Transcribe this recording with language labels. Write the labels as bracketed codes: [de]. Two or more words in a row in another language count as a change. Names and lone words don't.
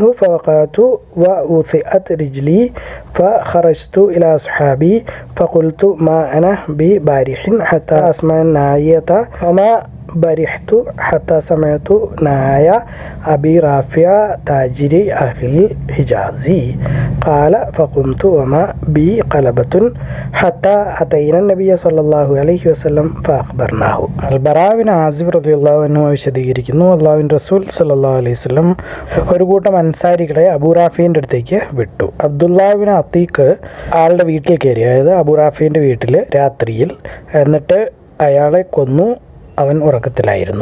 [ar] فوقعت ووثئت رجلي فخرجت إلى أصحابي فقلت ما أنا ببارح حتى أسمع الناعية فما برحت حتى سمعت نايا أبي رافع تاجر أهل الحجازي قال فقمت وما بي قلبة حتى أتينا النبي صلى الله عليه وسلم فأخبرناه. [ml] അൽബറാവിൻ ആസിബ് [ar] رضي الله عنه [ml] വിശദീകരിക്കുന്നു, അള്ളാഹുവിൻ റസൂൽ [ar] صلى الله عليه وسلم [ml] ഒരു കൂട്ടം അൻസാരികളെ അബൂ റാഫിൻ്റെ അടുത്തേക്ക് വിട്ടു. അബ്ദുല്ലാഹിബ്നു അത്തീഖ് ആളുടെ വീട്ടിൽ കയറി, അതായത് അബൂ റാഫിൻ്റെ വീട്ടിൽ രാത്രിയിൽ. എന്നിട്ട് അയാളെ കൊന്നു. അവൻ ഉറക്കത്തിലായിരുന്നു.